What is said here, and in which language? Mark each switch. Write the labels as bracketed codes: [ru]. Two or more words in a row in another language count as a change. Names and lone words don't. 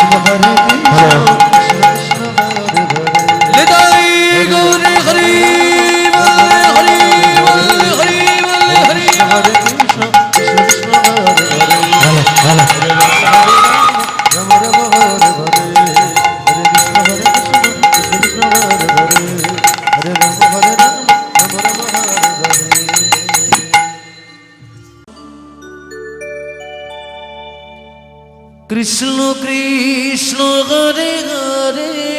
[sa] Hare Krishna Krishna Krishna Hare Hare [bn] নিতাই গৌর হরি বল হরি বল হরি বল হরি [sa] Hare Krishna Krishna Krishna Hare Hare [bn] ভালো [sa] Hare Rama Rama Hare Hare Hare Krishna Krishna Krishna Hare Hare Hare Rama Rama Rama Hare Hare কৃষ্ণ কৃষ্ণ হরে হরে